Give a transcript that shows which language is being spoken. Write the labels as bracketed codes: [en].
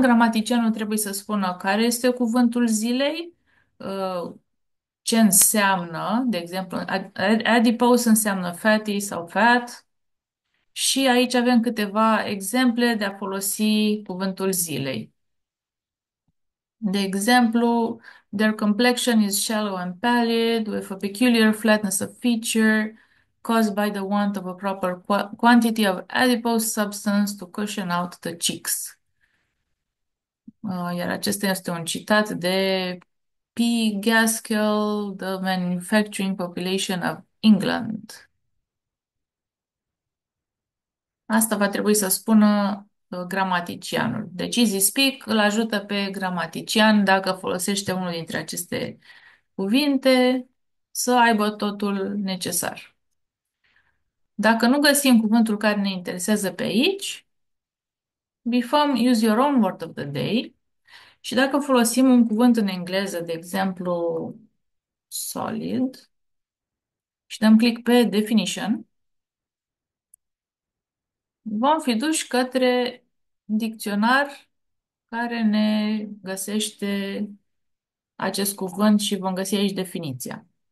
[ro] Gramaticianul trebuie să spună care este cuvântul zilei, ce înseamnă, de exemplu, adipose înseamnă fatty sau fat și aici avem câteva exemple de a folosi cuvântul zilei. De exemplu, [en] their complexion is shallow and pallid, with a peculiar flatness of feature caused by the want of a proper quantity of adipose substance to cushion out the cheeks. [ro] Iar acesta este un citat de P. Gaskell, The Manufacturing Population of England. Asta va trebui să spună gramaticianul. Deci Easy Speak îl ajută pe gramatician dacă folosește unul dintre aceste cuvinte să aibă totul necesar. Dacă nu găsim cuvântul care ne interesează pe aici, bifăm Use Your Own Word of the Day și dacă folosim un cuvânt în engleză, de exemplu solid, și dăm click pe definition, vom fi duși către dicționar care ne găsește acest cuvânt și vom găsi aici definiția.